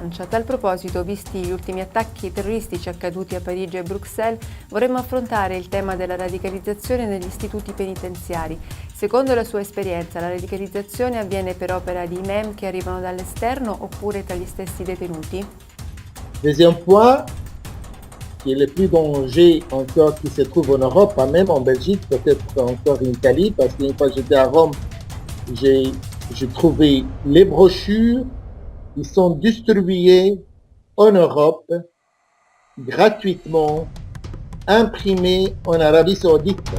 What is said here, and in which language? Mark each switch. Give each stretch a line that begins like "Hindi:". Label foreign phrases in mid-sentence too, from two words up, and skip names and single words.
Italian: A tal proposito, visti gli ultimi attacchi terroristici accaduti a Parigi e Bruxelles, vorremmo affrontare il tema della radicalizzazione negli istituti penitenziari. Secondo la sua esperienza, la radicalizzazione avviene per opera di imam che arrivano dall'esterno oppure tra gli stessi detenuti?
French: Deuxième point, qui est le plus danger encore qui se trouve en Europe, pas même en Belgique, peut-être encore en Italie, parce qu'une fois j'étais à Rome, j'ai trouvé les brochures qui sont distribuées en Europe gratuitement, imprimées en Arabie Saoudite.